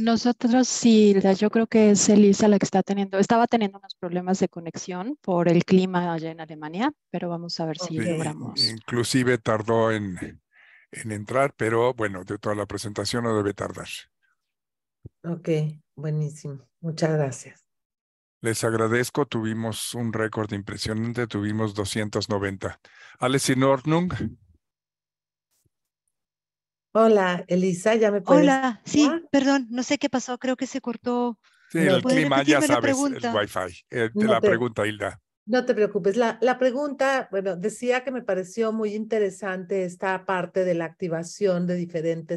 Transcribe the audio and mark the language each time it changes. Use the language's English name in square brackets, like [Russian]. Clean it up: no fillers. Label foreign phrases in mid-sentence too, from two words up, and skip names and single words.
[Spanish] Nosotros sí, yo creo que es Elisa la que estaba teniendo unos problemas de conexión por el clima allá en Alemania, pero vamos a ver si Ok. logramos. Inclusive tardó en entrar, pero bueno, de toda la presentación no debe tardar. Ok, buenísimo. Muchas gracias. Les agradezco, tuvimos un récord impresionante, tuvimos 290. [German] Alice in Ordnung, [Spanish] Hola, Elisa, ¿ya me puedes Hola, sí, escuchar? perdón, no sé qué pasó, creo que se cortó. sí, No el te, ¿Puede clima, ya repetirme la sabes, el pregunta? Wi-Fi. no La te, pregunta, Hilda. no te preocupes. La pregunta, bueno, decía que me pareció muy interesante esta parte de la activación de diferentes